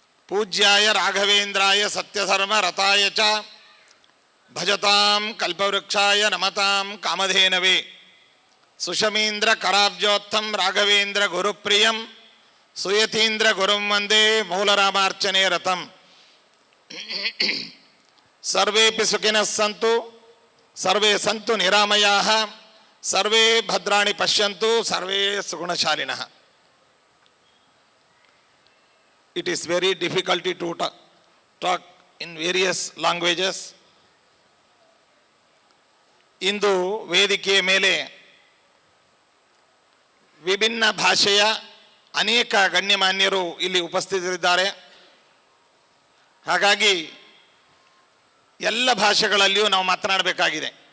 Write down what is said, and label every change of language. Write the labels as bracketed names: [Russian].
[Sanskrit] ಪೂಜ್ಯಾಯ ರಾಘವೇಂದ್ರಾಯ ಸತ್ಯಧರ್ಮ ರತಾಯ ಚ ಭಜತಾಂ ಕಲ್ಪವೃಕ್ಷಾಯ ನಮತಾಂ ಕಾಮಧೇನವೇ ಸುಷಮೀಂದ್ರ ಕರಾಬ್ಜೋತ್ತಂ ರಾಘವೇಂದ್ರ ಗುರುಪ್ರಿಯಂ ಸುಯತೀಂದ್ರ ಗುರುಂ ವಂದೇ ಮೂಲರಾಮಾರ್ಚನೆ ರತಂ. ಸರ್ವೇಪಿ ಸುಖಿನಃ ಸಂತು ಸರ್ವೇ ಸಂತು ನಿರಾಮಯಾಃ ಸರ್ವೇ ಭದ್ರಾಣಿ ಪಶ್ಯಂತು ಸರ್ವೇ ಸುಗುಣಶಾಲಿನಃ. [English] It is very difficult to talk in various languages. [Kannada] ಇಂದು ವೇದಿಕೆಯ ಮೇಲೆ ವಿಭಿನ್ನ ಭಾಷೆಯ ಅನೇಕ ಗಣ್ಯಮಾನ್ಯರು ಇಲ್ಲಿ ಉಪಸ್ಥಿತರಿದ್ದಾರೆ. ಹಾಗಾಗಿ ಎಲ್ಲ ಭಾಷೆಗಳಲ್ಲಿಯೂ ನಾವು ಮಾತನಾಡಬೇಕಾಗಿದೆ.